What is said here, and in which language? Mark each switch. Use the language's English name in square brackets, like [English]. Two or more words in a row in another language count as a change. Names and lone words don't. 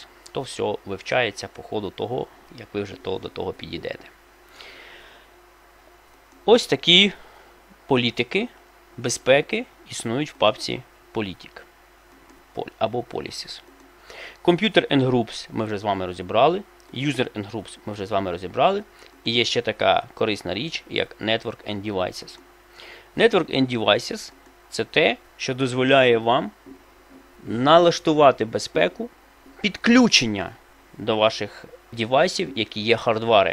[Ukrainian] То все вивчається по ходу того, як ви вже до того підійдете. Ось такі політики безпеки існують в папці Politic або Policies. [English] Computer and Groups [Ukrainian] ми вже з вами розібрали. [English] User and Groups [Ukrainian] ми вже з вами розібрали. І є ще така корисна річ, як [English] Network and Devices. Network and Devices – [Ukrainian] це те, що дозволяє вам налаштувати безпеку підключення до ваших девайсів, які є хардвари.